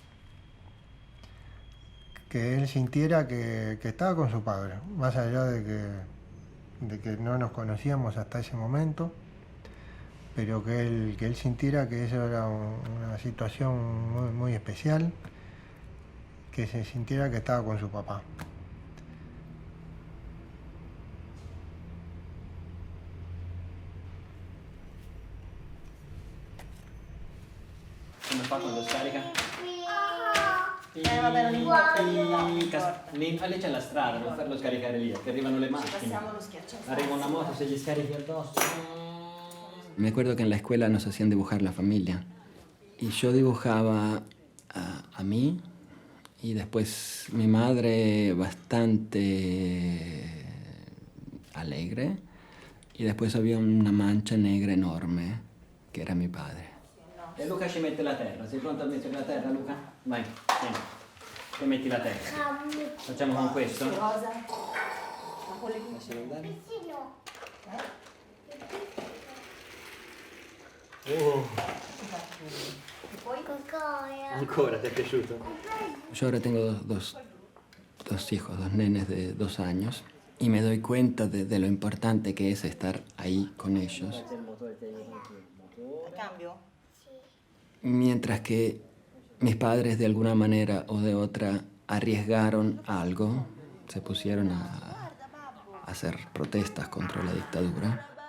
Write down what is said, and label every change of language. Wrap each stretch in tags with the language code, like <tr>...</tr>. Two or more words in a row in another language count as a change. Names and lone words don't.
<es>Que él sintiera que estaba con su padre, más allá de que no nos conocíamos hasta ese momento, pero que él sintiera que eso era una situación muy, muy especial, que se sintiera que estaba con su papá.</es> <it>Come fa quando scarica? Vabbè, non importa. Lì c'è la strada, non farlo scaricare lì, che arrivano le macchine. Passiamo lo schiaccio. Arriva una moto, se gli scarichi addosso.</it> <es>Me acuerdo que en la escuela nos hacían dibujar la familia. Y yo dibujaba a mí, y después mi madre bastante alegre, y después había una mancha negra enorme, che era mi padre.</es> <it>E Luca ci mette la terra, sei pronto a mettere la terra, Luca? Vai, vieni. Poi metti la terra. Facciamo con questo? Rosa. Ancora, ti è piaciuto?</it> <es>Yo ahora tengo dos hijos, dos nenes de 2 años, y me doy cuenta de lo importante que es estar ahí con ellos. Mientras que mis padres de alguna manera o de otra arriesgaron algo, se pusieron a hacer protestas contra la dictadura.</es>